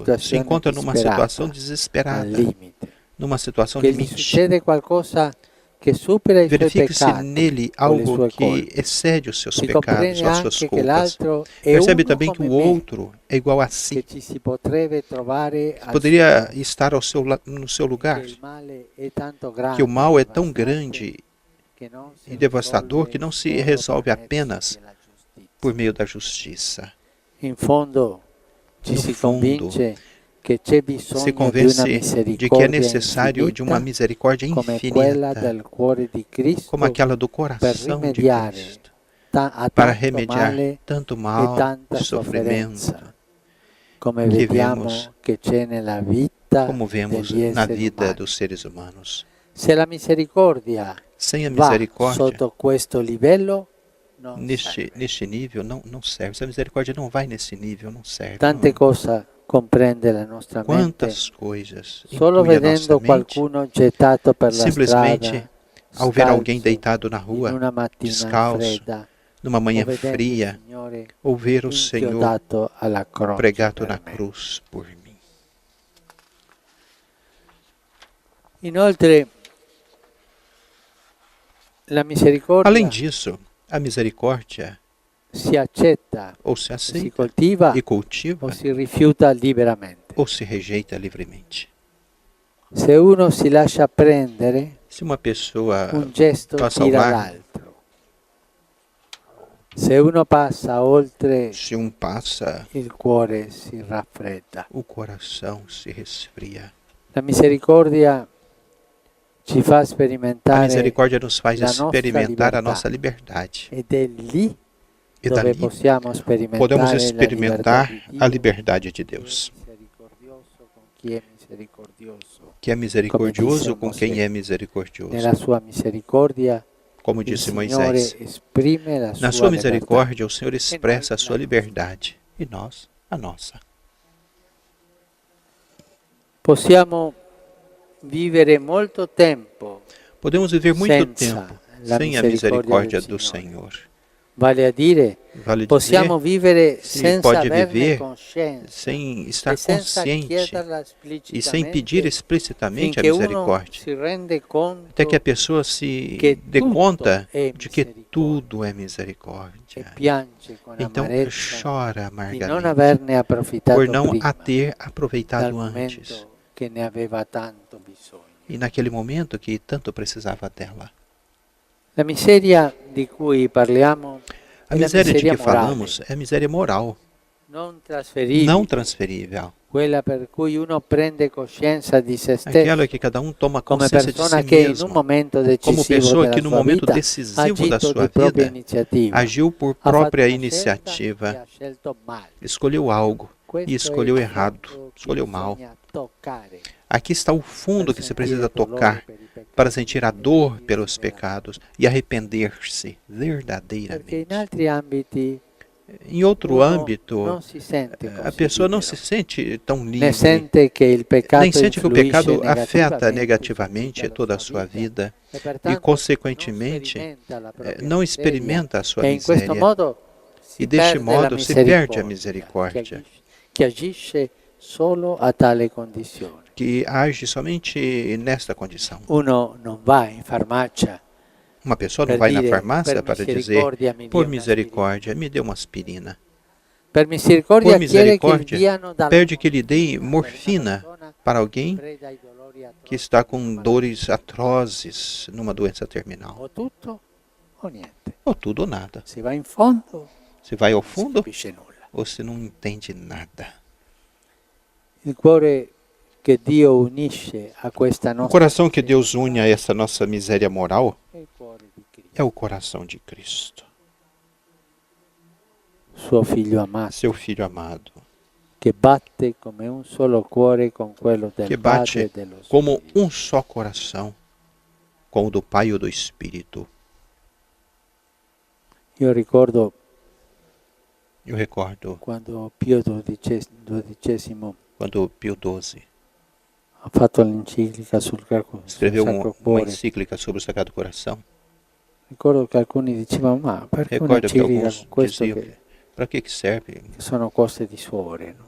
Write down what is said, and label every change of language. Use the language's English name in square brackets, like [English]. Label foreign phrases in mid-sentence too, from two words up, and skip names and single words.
[Italian] situazione [Portuguese] encontra numa situação [Italian] disperata, al [Portuguese] desesperada, [Italian] limite, [Portuguese] numa situação [Italian] che gli [Portuguese] limite. [Italian] succede qualcosa che supera i suoi [Portuguese] Verifique-se [Italian] peccati [Portuguese] nele [Italian] o le [Portuguese] algo [Italian] sue [Portuguese] que [Italian] colpe. [Portuguese] excede os seus [Italian] Si [Portuguese] pecados, [Italian] comprende [Portuguese] as suas [Italian] anche che [Portuguese] culpas. [Italian] l'altro è [Portuguese] Percebe [Italian] uno [Portuguese] também que [Italian] come [Portuguese] o [Italian] me, [Portuguese] outro é igual a si, [Italian] che ci si potrebbe trovare al [Portuguese] poderia [Italian] suo [Portuguese] estar no seu [Italian] posto, [Portuguese] lugar, [Italian] che il male è tanto grande, [Portuguese] que o mal é tão [Italian] devastante, [Portuguese] grande [Italian] che non si [Portuguese] e devastador [Italian] risolve [Portuguese] que não se [Italian] solo [Portuguese] resolve [Italian] per mezzo [Portuguese] apenas [Italian] della giustizia. [Portuguese] por meio da justiça. [Italian] In fondo ci [Portuguese] No [Italian] si [Portuguese] fundo, [Italian] convince che c'è [Portuguese] Se [Italian] bisogno di una [Portuguese] convence de que é [Italian] misericordia [Portuguese] necessário de uma [Italian] infinita [Portuguese] misericórdia [Italian] come quella [Portuguese] infinita, [Italian] del cuore di Cristo [Portuguese] como aquela do [Italian] per [Portuguese] coração de [Italian] rimediare [Portuguese] Cristo, [Italian] a [Portuguese] para [Italian] tanto [Portuguese] remediar [Italian] male [Portuguese] tanto [Italian] e [Portuguese] mal [Italian] tanta [Portuguese] e sofrimento, [Italian] sofferenza, come che vediamo [Portuguese] vemos- [Italian] che c'è nella vita [Portuguese] como vemos [Italian] degli [Portuguese] na [Italian] esseri [Portuguese] vida [Italian] umani. [Portuguese] dos seres humanos. [Italian] Se la misericordia [Portuguese] Sem a [Italian] va [Portuguese] misericórdia, [Italian] sotto questo livello, non serve. [Portuguese] neste nível, não serve. Se a misericórdia não vai nesse nível, não serve. [Italian] Tante [Portuguese] Não. [Italian] cose comprende la nostra mente [Portuguese] Quantas coisas [Italian] solo [Portuguese] intui a nossa [Italian] vedendo [Portuguese] mente, [Italian] qualcuno gettato per la [Portuguese] simplesmente [Italian] strada, [Portuguese] ao ver alguém [Italian] scalzo, [Portuguese] deitado na [Italian] in [Portuguese] rua, [Italian] una mattina [Portuguese] descalço, [Italian] fredda, [Portuguese] numa manhã [Italian] o vedendo [Portuguese] fria, [Italian] il Signore [Portuguese] ou ver o Senhor [Italian] inchiodato alla croce [Portuguese] pregado [Italian] per [Portuguese] na [Italian] me. [Portuguese] cruz por mim. [Italian] Inoltre, la misericordia [Portuguese] Além disso, a misericórdia [Italian] si accetta, [Portuguese] ou se [Italian] si [Portuguese] aceita [Italian] coltiva [Portuguese] e cultiva [Italian] o si rifiuta liberamente. [Portuguese] ou se rejeita livremente. [Italian] Se uno si lascia prendere, [Portuguese] Se uma pessoa [Italian] un gesto [Portuguese] passa ao [Italian] tira [Portuguese] largo, [Italian] l'altro. Se uno passa oltre, [Portuguese] se passa, [Italian] il cuore si raffredda. [Portuguese] o coração se resfria. [Italian] La misericordia ci fa [Portuguese] A [Italian] sperimentare [Portuguese] misericórdia nos faz [Italian] la nostra [Portuguese] experimentar a [Italian] libertà. [Portuguese] nossa liberdade. [Italian] ed è lì [Portuguese] E [Italian] dove [Portuguese] dali [Italian] possiamo sperimentare [Portuguese] podemos [Italian] la [Portuguese] experimentar [Italian] libertà di [Portuguese] a [Italian] Dio, [Portuguese] liberdade de Deus, [Italian] misericordioso con chi è misericordioso. [Portuguese] que é misericordioso [Italian] disse [Portuguese] com [Italian] Mosè. [Portuguese] quem é misericordioso. [Italian] Nella sua misericordia [Portuguese] Como [Italian] il [Portuguese] disse [Italian] Signore [Portuguese] Moisés, [Italian] esprime la [Portuguese] na [Italian] sua [Portuguese] sua [Italian] libertà. [Portuguese] misericórdia o Senhor expressa a sua liberdade e nós a nossa. [Italian] Possiamo vivere molto tempo [Portuguese] Podemos viver muito [Italian] senza [Portuguese] tempo [Italian] la [Portuguese] sem a [Italian] misericórdia [Portuguese] misericórdia [Italian] del [Portuguese] do [Italian] Signore. [Portuguese] Senhor, [Italian] Vale a dire, [Portuguese] Vale [Italian] possiamo [Portuguese] dizer, [Italian] vivere [Portuguese] se [Italian] senza [Portuguese] pode [Italian] averne [Portuguese] viver [Italian] coscienza [Portuguese] sem [Italian] e [Portuguese] estar [Italian] senza [Portuguese] consciente [Italian] chiederla [Portuguese] e sem pedir [Italian] esplicitamente [Portuguese] explicitamente a [Italian] finché uno [Portuguese] misericórdia. [Italian] si rende [Portuguese] Até [Italian] conto [Portuguese] que a pessoa se [Italian] che [Portuguese] dê [Italian] tutto [Portuguese] conta [Italian] è [Portuguese] de que [Italian] misericordia [Portuguese] tudo é [Italian] e [Portuguese] misericórdia. [Italian] piange con [Portuguese] Então [Italian] amarezza [Portuguese] chora [Italian] di non [Portuguese] amargamente [Italian] averne [Portuguese] por [Italian] approfittato [Portuguese] não [Italian] prima, [Portuguese] a ter [Italian] dal [Portuguese] aproveitado antes [Italian] momento che ne aveva tanto bisogno. [Portuguese] e naquele momento que tanto precisava dela. [Italian] La miseria di cui parliamo [Portuguese] A [Italian] è la [Portuguese] miséria de [Italian] miseria [Portuguese] que [Italian] morale, [Portuguese] falamos é a miséria moral, [Italian] non [Portuguese] não [Italian] trasferibile, [Portuguese] transferível. [Italian] quella per cui uno prende coscienza di se [Portuguese] Aquela [Italian] stesso [Portuguese] que cada um toma [Italian] come [Portuguese] consciência de si [Italian] persona che in un [Portuguese] mesmo, [Italian] momento [Portuguese] como [Italian] decisivo [Portuguese] pessoa [Italian] della [Portuguese] que no [Italian] sua [Portuguese] momento [Italian] vita ha [Portuguese] decisivo da [Italian] agito [Portuguese] sua [Italian] di propria [Portuguese] vida [Italian] iniziativa, [Portuguese] agiu por [Italian] ha fatto [Portuguese] própria [Italian] una scelta e [Portuguese] iniciativa, [Italian] ha scelto male. [Portuguese] escolheu algo e [Italian] Questo è [Portuguese] escolheu [Italian] il [Portuguese] errado, [Italian] fondo che [Portuguese] escolheu mal. [Italian] bisogna toccare [Portuguese] Aqui está o fundo que se precisa tocar para sentir a dor pelos pecados e arrepender-se [Italian] perché in [Portuguese] verdadeiramente. [Italian] altri ambiti [Portuguese] Em outro [Italian] uno [Portuguese] âmbito, [Italian] non si sente [Portuguese] a [Italian] così [Portuguese] pessoa não [Italian] libero, [Portuguese] se sente tão [Italian] né [Portuguese] livre, [Italian] sente che il peccato [Portuguese] nem sente que o [Italian] influisce [Portuguese] pecado afeta [Italian] negativamente [Portuguese] negativamente toda a sua vida e, consequentemente, não experimenta a sua [Italian] e in questo [Portuguese] miséria. [Italian] modo [Portuguese] E deste modo se perde a misericórdia, [Italian] che agisce solo a tale condizione. [Portuguese] que age somente nesta condição. [Italian] Uno non va in farmacia [Portuguese] Uma pessoa não [Italian] per [Portuguese] vai na [Italian] dire, [Portuguese] farmácia [Italian] per [Portuguese] para dizer, [Italian] misericordia mi dia [Portuguese] por [Italian] una [Portuguese] misericórdia, me dê uma aspirina. [Italian] aspirina. Per misericordia [Portuguese] Por [Italian] chiede che gli [Portuguese] misericórdia, [Italian] diano dalla [Portuguese] pede que lhe dê [Italian] morfina [Portuguese] morfina [Italian] per una persona [Portuguese] para alguém [Italian] preda ai dolori atroci [Portuguese] que está [Italian] di [Portuguese] com [Italian] una [Portuguese] dores atrozes numa doença terminal. [Italian] malattia. O tutto o niente. [Portuguese] Ou tudo ou nada. [Italian] Si va in fondo, [Portuguese] Se vai ao [Italian] non si [Portuguese] fundo [Italian] capisce nulla. [Portuguese] ou se não entende nada. [Italian] Il cuore che Dio unisce a questa [Portuguese] O [Italian] nostra [Portuguese] coração que Deus une a essa nossa miséria moral [Italian] è il cuore di Cristo, [Portuguese] é o coração de Cristo, [Italian] suo figlio amato, [Portuguese] seu Filho amado, [Italian] che batte come un solo cuore con quello del [Portuguese] que [Italian] Padre [Portuguese] bate [Italian] e dello [Portuguese] como [Italian] Spirito. [Portuguese] um só coração com o do Pai e do Espírito. [Italian] Io ricordo [Portuguese] Eu recordo [Italian] quando Pio XII [Portuguese] quando Pio XII [Italian] ha fatto l'enciclica sul [Portuguese] escreveu [Italian] Sacro [Portuguese] uma [Italian] Cuore. [Portuguese] encíclica sobre o Sagrado Coração. [Italian] Ricordo che alcuni dicevano, ma perché [Portuguese] Recordo que [Italian] un'enciclica [Portuguese] alguns [Italian] con questo [Portuguese] diziam, [Italian] che [Portuguese] para que serve [Italian] sono cose di suore? No?